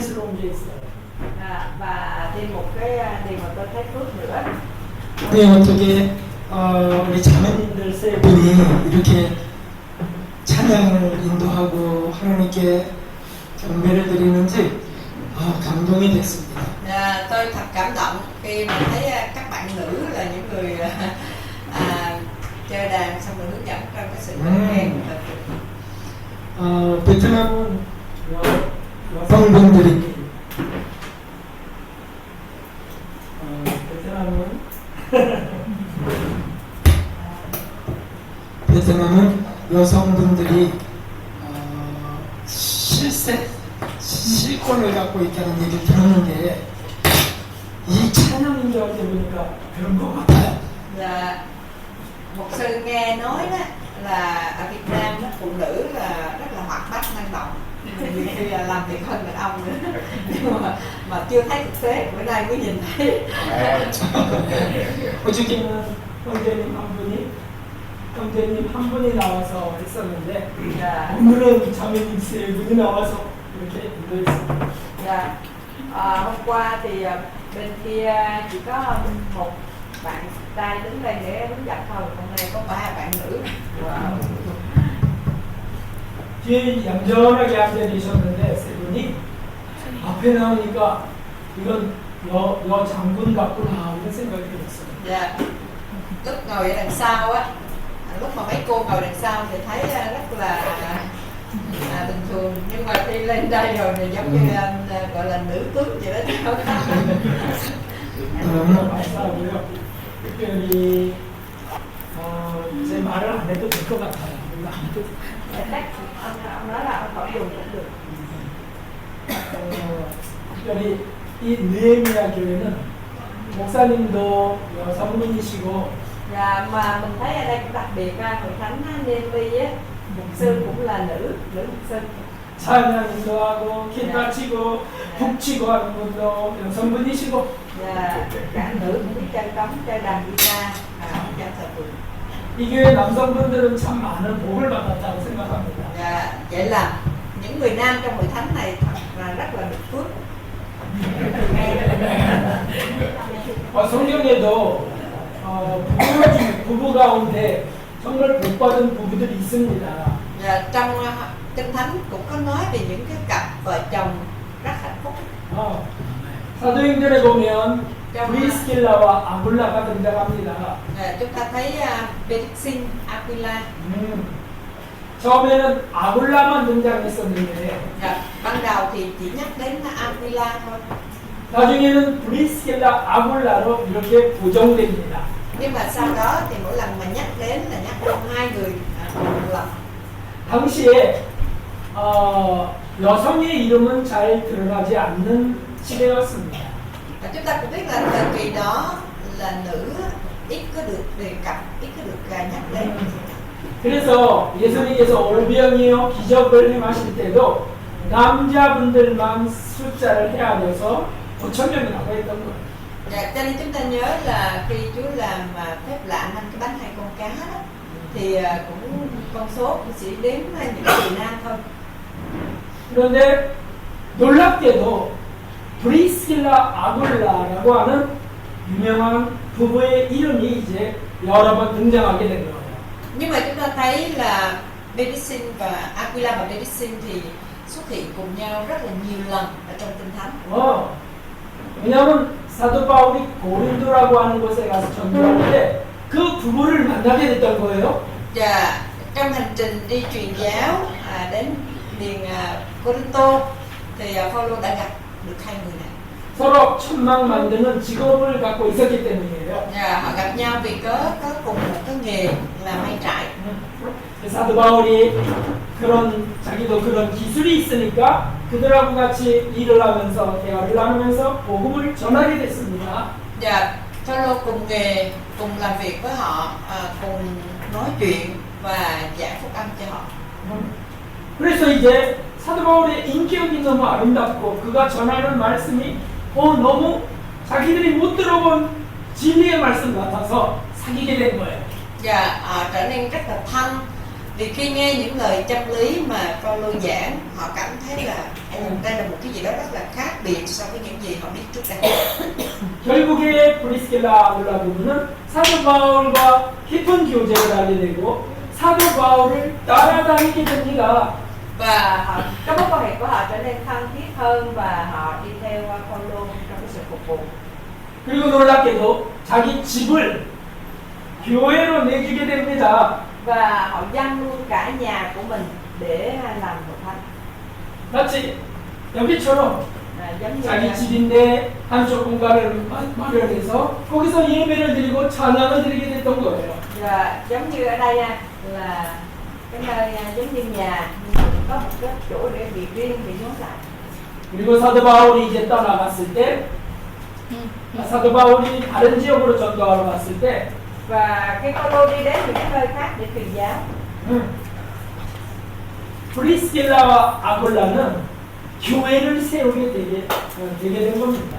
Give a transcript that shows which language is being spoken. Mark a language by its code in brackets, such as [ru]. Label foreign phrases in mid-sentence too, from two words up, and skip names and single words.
[ko] 감격스러운 게 있어요. [vi] Và thêm một cái điều mà tôi thấy phước nữa. [ko] 네, 어떻게 우리 자매님들 세 분이 이렇게 찬양을 인도하고 하나님께 경배를 드리는지 감동이 됐습니다. [vi] Tôi thật cảm động khi mà thấy các bạn nữ là những người chơi đàn xong rồi hướng dẫn trong cái sự khen. [ko] 베트남은 여성분들이 베트남은 여성분들이 실권을 갖고 있다는 얘기를 들었는데 이 찬양 인도할 때 보니까 그런 것 같아요. [vi] Một sư nghe nói đó là ở Việt Nam đó, phụ nữ là rất là hoạt bát năng động, nhiều khi là làm việc hơn đàn ông nữa, nhưng mà chưa thấy thực tế, bữa nay mới nhìn thấy. [ko] 어저께는 형제님 한 분이 나와서 했었는데 오늘은 자매님 세 분이 나와서 이렇게 인도했습니다. [vi] Hôm qua thì bên kia chỉ có một bạn trai đứng đây để hướng dẫn thôi, hôm nay có 3 bạn nữ. [ko] 뒤에 얌전하게 앉아 계셨는데 세 분이 앞에 나오니까 이건 여 장군 같구나 이런 생각이 들었어요. [vi] Lúc ngồi ở đằng sau á, lúc mà mấy cô ngồi đằng sau thì thấy rất là bình thường, nhưng mà khi lên đây rồi thì giống như gọi là nữ tướng vậy đó. [ko] 너무 감사하고요. 특별히 제 말을 안 해도 될 것 같아요. [vi] Ông nói là ông khỏi dùng cũng được. [ko] 특별히 이 느헤미야 교회는 목사님도 여성분이시고 [vi] mà mình thấy ở đây cũng đặc biệt hội thánh Nê-mi á, mục sư cũng là nữ mục sư. [ko] 찬양 인도하고 기타 치고 북 치고 하는 분도 여성분이시고 [vi] cả nữ cũng biết chơi trống, chơi đàn guitar, trong thờ phượng. [ko] 이 교회 남성분들은 참 많은 복을 받았다고 생각합니다. [vi] Vậy là những người nam trong hội thánh này thật là rất là được phước. [ko] 성경에도 부부 가운데 정말 복받은 부부들이 있습니다. [vi] Trong Kinh Thánh cũng có nói về những cái cặp vợ chồng rất hạnh phúc. [ko] 사도행전에 보면 브리스길라와 아굴라가 등장합니다. [vi] Chúng ta thấy Bexin, Aquila. [ko] 처음에는 아굴라만 등장했었는데 [vi] ban đầu thì chỉ nhắc đến Aquila thôi. [ko] 나중에는 브리스길라 아굴라로 이렇게 고정됩니다. [vi] Nhưng mà sau đó thì mỗi lần mà nhắc đến là nhắc đến 2 người một lần. [ko] 당시에 여성의 이름은 잘 드러나지 않는 시대였습니다. [vi] Chúng ta cũng biết là thời kỳ đó là nữ ít có được đề cập, ít có được nhắc đến. [ko] 그래서 예수님께서 올병이요 기적을 행하실 때도 남자분들만 숫자를 헤아려서 5,000명이라고 했던 거예요. [vi] Cho nên chúng ta nhớ là khi Chúa làm phép lạ 5 cái bánh 2 con cá đó, thì cũng con số cũng chỉ đếm những người nam thôi. [ko] 그런데 놀랍게도 브리스길라 아굴라라고 하는 유명한 부부의 이름이 이제 여러 번 등장하게 된 거예요. [vi] Nhưng mà chúng ta thấy là Bexin và Aquila và Bexin thì xuất hiện cùng nhau rất là nhiều lần ở trong Kinh Thánh. [ko] 왜냐하면 사도 바울이 고린도라고 하는 곳에 가서 전도할 때 그 부부를 만나게 됐던 거예요. [vi] Và trong hành trình đi truyền giáo đến miền Corinto thì Phaolô đã gặp được 2 người này. [ko] 서로 천막 만드는 직업을 갖고 있었기 때문이에요. [vi] Họ gặp nhau vì có cùng một cái nghề là may trại. [ko] 사도 바울이 자기도 그런 기술이 있으니까 그들하고 같이 일을 하면서 대화를 나누면서 복음을 전하게 됐습니다. [vi] Phaolô cùng nghề, cùng làm việc với họ, cùng nói chuyện và giảng phúc âm cho họ. [ko] 그래서 이제 사도 바울의 인격이 너무 아름답고 그가 전하는 말씀이 너무 자기들이 못 들어본 진리의 말씀 같아서 사귀게 된 거예요. [vi] Trở nên rất là thân Thì khi nghe những lời chân lý mà Phaolô giảng, họ cảm thấy là đây là một cái gì đó rất là khác biệt so với những gì họ biết trước đây. [ko] 결국에 브리스길라 아굴라 부부는 사도 바울과 깊은 교제를 하게 되고 사도 바울을 따라다니게 됩니다. [vi] Và họ, các mối quan hệ của họ trở nên thân thiết hơn và họ đi theo Phaolô trong cái sự phục vụ. [ko] 그리고 놀랍게도 자기 집을 교회로 내주게 됩니다. [vi] Và họ dâng luôn cả nhà của mình để làm một thánh. [ko] 마치 여기처럼 [vi] Giống như [ko] 자기 집인데 한쪽 공간을 마련해서 거기서 예배를 드리고 찬양을 드리게 됐던 거예요. [vi] là giống như ở đây là cái nơi giống như nhà nhưng mà có một cái chỗ để việc riêng để nhóm lại. [ko] 그리고 사도 바울이 이제 떠나갔을 때 사도 바울이 다른 지역으로 전도하러 갔을 때 [vi] Và cái Phaolô đi đến những cái nơi khác để truyền giáo. [ko] 브리스길라와 아굴라는 교회를 세우게 되게 된 겁니다.